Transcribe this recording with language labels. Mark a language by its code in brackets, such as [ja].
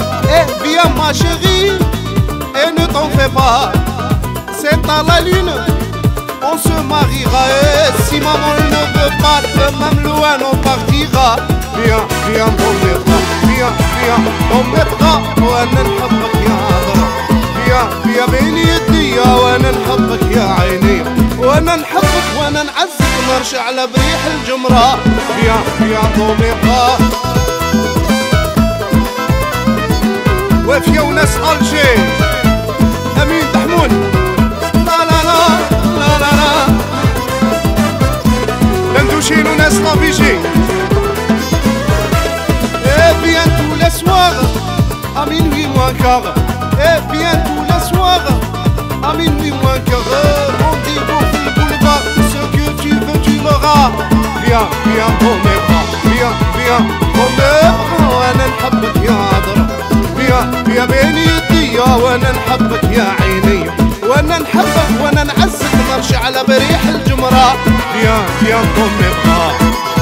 [fr] Eh viens ma chérie et ne t'en fais pas, c'est à la lune on se mariera. Et si maman ne veut pas, même loin on partira. Viens, viens dans mes bras, viens, viens dans mes bras, [ar] وانا نحبك يا عذرة. [fr] viens, viens [ar] بين يدي وانا نحبك يا عيني، وانا نحبك وانا نعزك نرجع على بريح الجمرة. [fr] viens, viens dans mes bras. [ar] وافيا وناس الجي امين تحمون. لا لا لا لا لا لا لندوشين وناس لافيجي. [fr] Et bien tous les soirs à minuit moins quart, et bien tous les soirs à minuit moins quart, rendez-vous au boulevard, ce que tu veux tu l'auras. Viens, viens dans mes bras, viens, viens dans mes bras, [ar] وانا نحبك يا عذرة. [fr] viens, viens [ar] بين يدي وانا نحبك يا عيني، وانا نحبك وانا نعزك نرجع على بريح الجمرة. [fr] viens, viens dans mes bras.